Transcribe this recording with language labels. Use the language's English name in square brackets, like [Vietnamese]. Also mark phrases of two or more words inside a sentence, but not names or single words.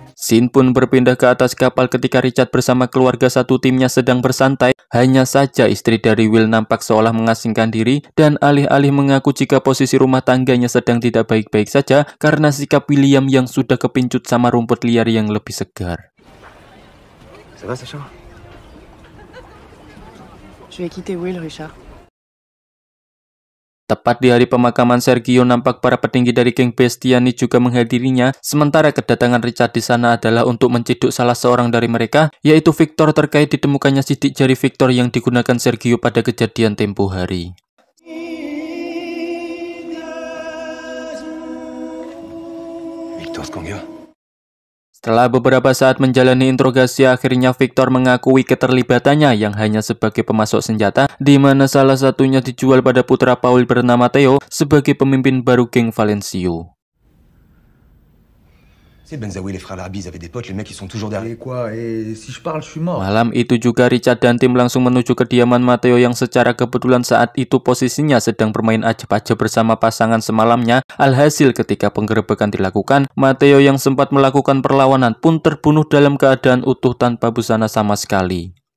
[Indonesian] Scene pun berpindah ke atas kapal ketika Richard bersama keluarga satu timnya sedang bersantai. Hanya saja istri dari Will nampak seolah mengasingkan diri dan alih-alih mengaku jika posisi rumah tangganya sedang tidak baik-baik saja karena sikap William yang sudah kepincut sama rumput liar yang lebih segar. [French] Ça va, Sacha? Je vais quitter Will, Richard. [Indonesian] Tepat di hari pemakaman Sergio, nampak para petinggi dari geng Bastiani juga menghadirinya, sementara kedatangan Richard di sana adalah untuk menciduk salah seorang dari mereka, yaitu Victor, terkait ditemukannya sidik jari Victor yang digunakan Sergio pada kejadian tempo hari. Victor Skanga. Setelah beberapa saat menjalani interogasi, akhirnya Victor mengakui keterlibatannya yang hanya sebagai pemasok senjata, di mana salah satunya dijual pada putra Paul bernama Theo sebagai pemimpin baru geng Valencio. [French] Benzaoui, les frères Larbi, ils avaient des potes, les mecs ils sont toujours derrière. Et quoi? Et si je parle, je suis mort. [Indonesian] Malam itu juga Richard dan tim langsung menuju kediaman Matteo yang secara kebetulan saat itu posisinya sedang bermain ajab-ajab bersama pasangan semalamnya. Alhasil ketika penggerebekan dilakukan, Matteo yang sempat melakukan perlawanan pun terbunuh dalam keadaan utuh tanpa busana sama sekali.